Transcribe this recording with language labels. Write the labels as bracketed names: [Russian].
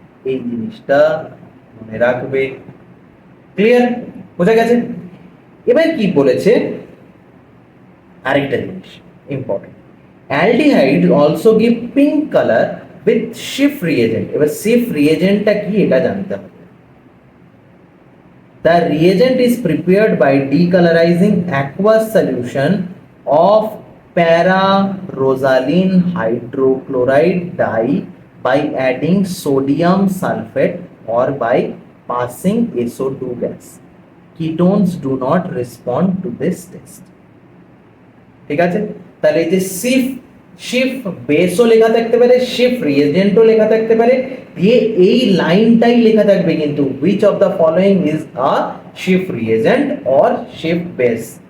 [Bangla] এই জিনিসটা মনে রাখবে। ক্লিয়ার? বোঝা গেছে? এবার কি বলেছে, আরেকটা জিনিস [English] Important, aldehyde also give pink colour with Schiff reagent. [Bangla] এবার শিফ রিএজেন্টটা কি এটা জানতে হবে। [English] The reagent is prepared by decolorizing aqueous solution of para-rosaline hydrochloride dye by adding sodium sulfate or by passing SO2 gas. Ketones do not respond to this test. [Bangla] ঠিক আছে, তাহলে এই যে শিফ বেসও লেখা থাকতে পারে, শিফ রিএজেন্টও লেখা থাকতে পারে, দিয়ে এই লাইনটাই লেখা থাকবে কিন্তু [English] which of the following is a [Bangla] শিফ reagent or শিফ base.